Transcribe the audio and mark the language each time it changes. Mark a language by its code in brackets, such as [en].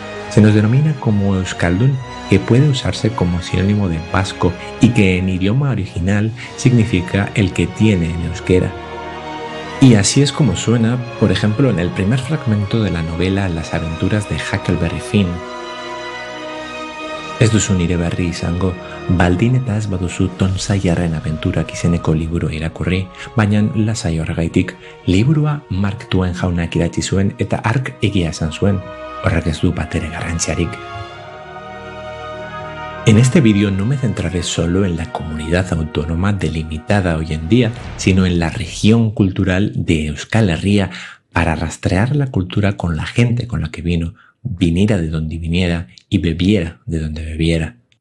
[es] Se nos denomina como Euskaldun, que puede usarse como sinónimo de vasco y que en idioma original significa el que tiene el euskera. Y así es como suena, por ejemplo, en el primer fragmento de la novela Las aventuras de Huckleberry Finn. [eu] Ez duzu nire berri izango, baldin eta ez baduzu Tom Sayerren abenturak izeneko liburua irakurri, baina lasai horregaitik, liburua Mark Twain jaunak idatzi zuen eta hark egia esan zuen, horrek ez du batere garrantziarik. [es] En este vídeo no me centraré solo en la comunidad autónoma delimitada hoy en día, sino en la región cultural de Euskal Herria para rastrear la cultura con la gente con la que vino, viniera de donde viniera y bebiera de donde bebiera.